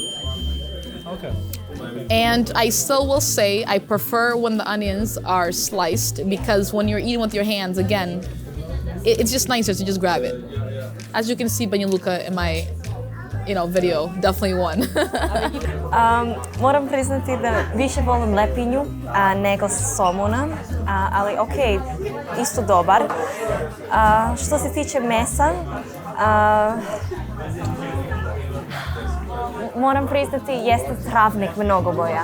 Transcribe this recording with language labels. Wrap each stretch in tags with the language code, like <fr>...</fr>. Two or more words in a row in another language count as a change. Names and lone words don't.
<en>Okay. And I still will say I prefer when the onions are sliced, because when you're eating with your hands, again, it's just nicer to just grab it. As you can see, Banjaluka in my, you know, video definitely won.</en> <bs>Moram priznati da više volim lepinju nego somuna, ali ok, isto dobar. Što se tiče mesa, moram priznati jeste Travnik mnogo bolja.</bs>